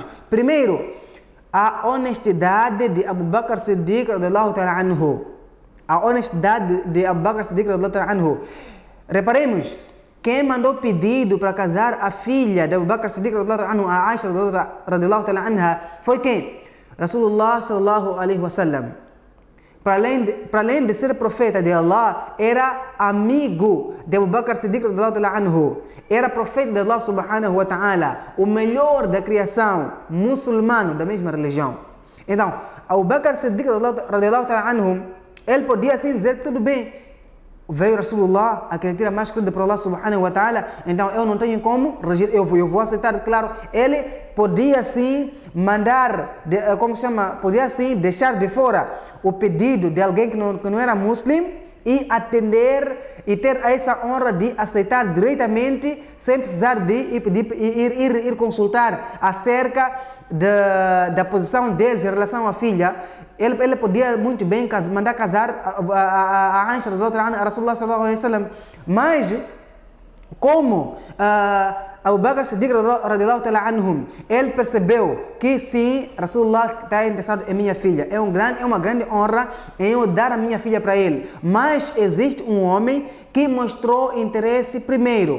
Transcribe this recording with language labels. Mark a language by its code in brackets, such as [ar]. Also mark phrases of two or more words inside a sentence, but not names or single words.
[pt] Primeiro, a honestidade de Abu Bakr Siddiq, a honestidade de Abu Bakr Siddiq, reparemos, quem mandou pedido para casar a filha de Abu Bakr Siddiq, a Aisha, foi quem? [ar] رسول الله صلى الله عليه وسلم. [pt] Para além de ser profeta de Allah, era amigo de Abu Bakr Siddiq, era profeta de [ar] الله سبحانه وتعالى, [pt] o melhor da criação, muçulmano da mesma religião. Então, Abu Bakr Siddiq, ele podia assim dizer: tudo bem, veio Rasulullah, aquele que era mais querido por [ar] الله سبحانه وتعالى, [pt] então eu não tenho como regir, eu vou aceitar. Claro, ele podia sim mandar, podia sim deixar de fora o pedido de alguém que não era muçulmano e atender e ter essa honra de aceitar diretamente, sem precisar de ir consultar acerca da posição deles em relação à filha. Ele podia muito bem mandar casar a Aisha, a [ar] رسول الله صلى الله عليه وسلم, [pt] mas como Abu Bakr Siddiq, ele percebeu que sim, Rasulullah está interessado em minha filha, é uma grande honra em eu dar a minha filha para ele, mas existe um homem que mostrou interesse primeiro.